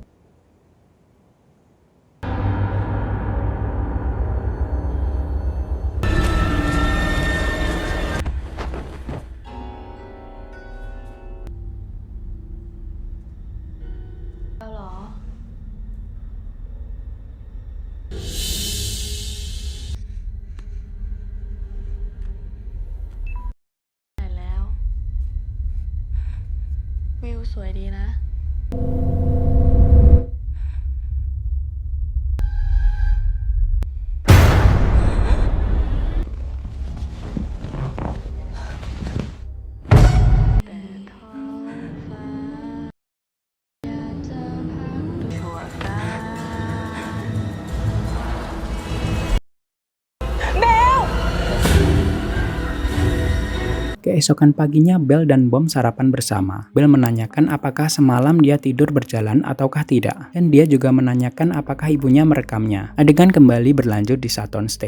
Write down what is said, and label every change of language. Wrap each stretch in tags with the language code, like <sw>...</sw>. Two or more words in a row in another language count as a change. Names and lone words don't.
<id>Halo.</id> <th>แล้ว วิวสวยดีนะ แต่ท้องฟ้าอยากจะพักชั่วคราว</th> <id>Keesokan paginya, Bell dan Bom sarapan bersama. Bell menanyakan apakah semalam dia tidur berjalan ataukah tidak. Dan dia juga menanyakan apakah ibunya merekamnya. Adegan kembali berlanjut di Sutton State.</id>